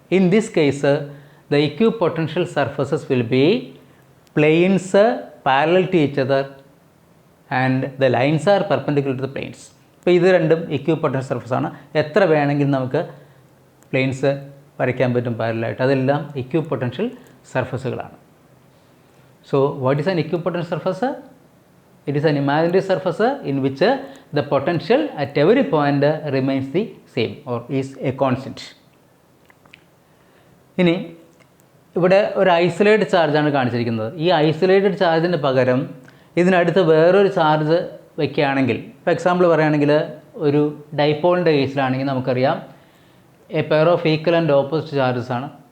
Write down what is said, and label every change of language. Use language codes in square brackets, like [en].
[en] In this case the equipotential surfaces will be planes parallel to each other and the lines are perpendicular to the planes. [ml] അപ്പോൾ ഇത് രണ്ടും equipotential സർഫസാണ്. എത്ര വേണമെങ്കിലും നമുക്ക് planes വരയ്ക്കാൻ പറ്റും പാരലായിട്ട്. അതെല്ലാം equipotential സർഫസുകളാണ്. [en] So, what is an equipotential surface? It is an imaginary surface in which the potential at every point remains the same or is a constant. [ml] ഇനി ഇവിടെ ഒരു ഐസൊലേറ്റഡ് ചാർജാണ് കാണിച്ചിരിക്കുന്നത്. ഈ ഐസൊലേറ്റഡ് ചാർജിന് പകരം ഇതിനടുത്ത് വേറൊരു ചാർജ് വയ്ക്കുകയാണെങ്കിൽ, ഇപ്പോൾ എക്സാമ്പിൾ പറയുകയാണെങ്കിൽ ഒരു ഡൈപോളിൻ്റെ കേസിലാണെങ്കിൽ നമുക്കറിയാം [en] a pair of equal and opposite charges [ml] ആണ്.